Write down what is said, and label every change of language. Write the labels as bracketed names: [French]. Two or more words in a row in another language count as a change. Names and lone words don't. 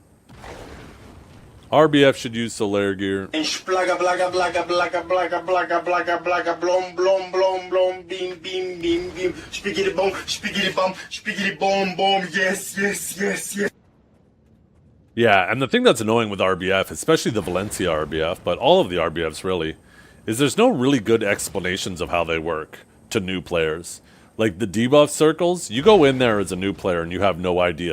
[English] RBF should use Solaire gear. Splaga blaga blaga blaga blaga blaga blaga blaga blom blom blom blom beam beam beam beam spiggity bomb boom yes yes yes yes. Yeah, and the thing that's annoying with RBF, especially the Valencia RBF, but all of the RBFs really, is there's no really good explanations of how they work to new players. Like the debuff circles, you go in there as a new player and you have no idea.